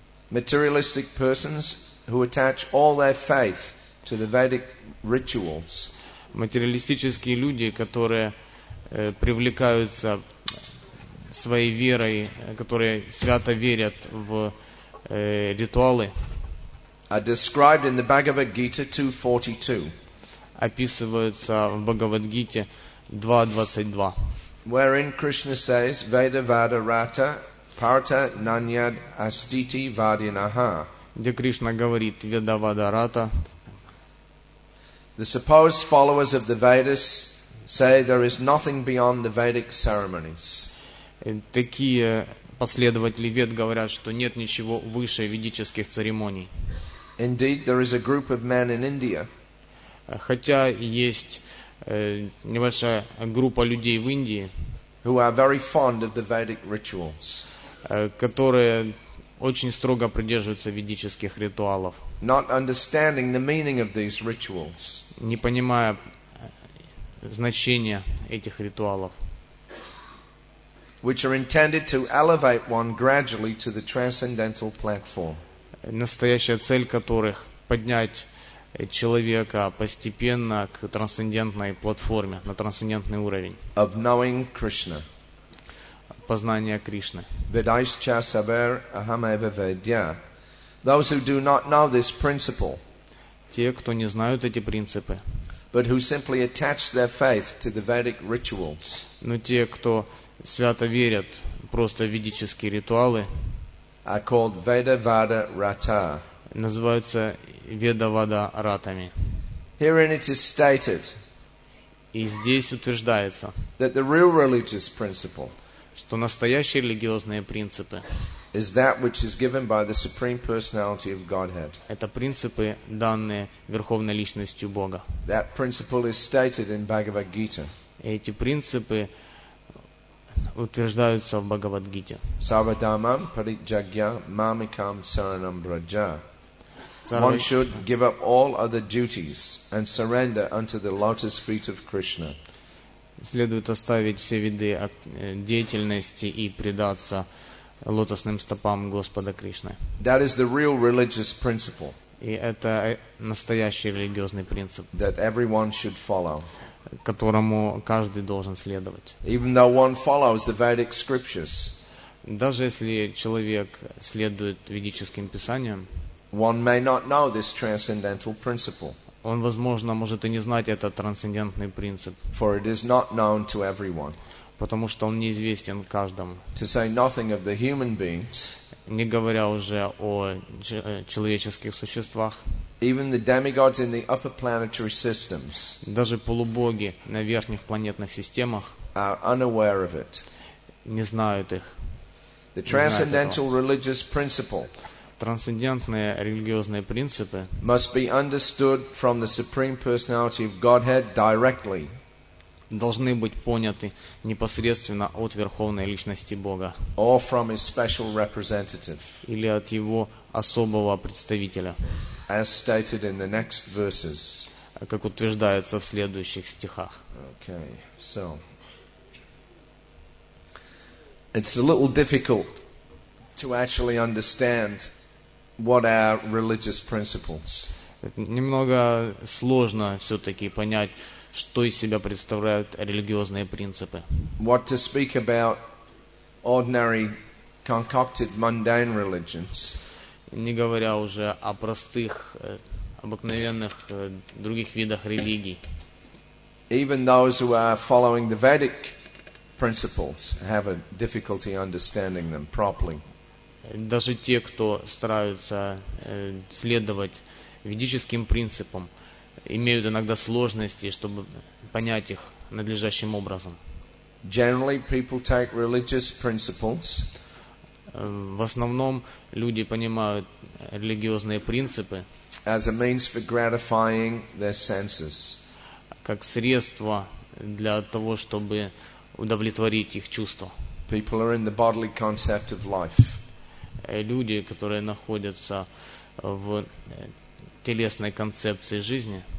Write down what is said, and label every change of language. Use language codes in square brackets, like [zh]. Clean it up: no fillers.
[en] Materialistic persons who attach all their faith to the Vedic rituals [ru] Материалистические люди, которые привлекаются своей верой, которые свято верят в ритуалы, [en] are described in the Bhagavad Gita 2:42, [ru] описываются в Бхагавад-гите 2.22, [en] wherein Krishna says, [sa] Veda Vada Rata Parta Nanyad Astiti Vadinaha. [ru] где Кришна говорит «Ведавада Рата». [en] The supposed followers of the Vedas say there is nothing beyond the Vedic ceremonies. [ru] Такие последователи Вед говорят, что нет ничего выше ведических церемоний. [en] Indeed, there is a group of men in India [ru] Хотя есть небольшая группа людей в Индии, [en] who are very fond of the Vedic rituals, [ru] которые очень строго придерживаются ведических ритуалов, [en] not understanding the meaning of these rituals. [ru] не понимая значения этих ритуалов, [en] Which are intended to elevate one gradually to the transcendental platform. [ru] настоящая цель которых поднять человека постепенно к трансцендентной платформе, на трансцендентный уровень [en] Of knowing Krishna. [ru] познания Кришны. [sa] Vedaischa saber ahameva vedya. [en] Those who do not know this principle, [ru] Те, кто не знают эти принципы, [en] but who simply attach their faith to the Vedic rituals, [ru] но те, кто свято верят просто в ведические ритуалы, [en] are called Veda Vada Rata. [ru] называются Ведавада Ратами. [en] Herein it is stated [ru] И здесь утверждается, [en] that the real religious principle [ru] что настоящие религиозные принципы [en] is that which is given by the Supreme Personality of Godhead. [ru] — это принципы, данные Верховной Личностью Бога. [en] That principle is stated in Bhagavad Gita. [ru] И эти принципы утверждаются в Бхагавад-гите. [sa] Sarvadhamam parijagya mamikam saranam braja. One Сарва- [en] should give up all other duties and surrender unto the lotus feet of Krishna. [ru] Следует оставить все виды деятельности и предаться лотосным стопам Господа Кришны. [en] That is the real religious principle [ru] И это настоящий религиозный принцип, [en] that everyone should follow. [ru] которому каждый должен следовать. [en] Even though one follows the Vedic scriptures, [ru] Даже если человек следует ведическим писаниям, [en] one may not know this transcendental principle, [ru] он, возможно, может и не знать этот трансцендентный принцип, [en] for it is not known to everyone. [ru] потому что он неизвестен каждому. [en] To say nothing of the human beings, [ru] Не говоря уже о человеческих существах, [en] even the demigods in the upper planetary systems [ru] даже полубоги на верхних планетных системах [en] are unaware of it. [ru] не знают их. [en] The [ru] знают [en] transcendental religious principle [ru] Трансцендентные религиозные принципы [en] must be understood from the Supreme Personality of Godhead directly, [ru] должны быть поняты непосредственно от Верховной Личности Бога [en] or from His special representative, [ru] или от Его особого представителя, [en] as stated in the next verses. [ru] как утверждается в следующих стихах. [en] Okay, so it's a little difficult to actually understand what are religious principles. [ru] Немного сложно все-таки понять, что из себя представляют религиозные принципы. [en] What to speak about ordinary, concocted, mundane religions, [ru] Не говоря уже о простых, обыкновенных других видах религий. [en] even those who are following the Vedic principles have a difficulty understanding them properly. [ru] Даже те, кто стараются следовать ведическим принципам, имеют иногда сложности, чтобы понять их надлежащим образом. [en] Generally, people take religious principles [ru] В основном люди понимают религиозные принципы [en] as a means for gratifying their senses. [ru] как средство для того, чтобы удовлетворить их чувства. [en] People are in the bodily concept of life. [ru] Люди, которые находятся в телесной концепции жизни,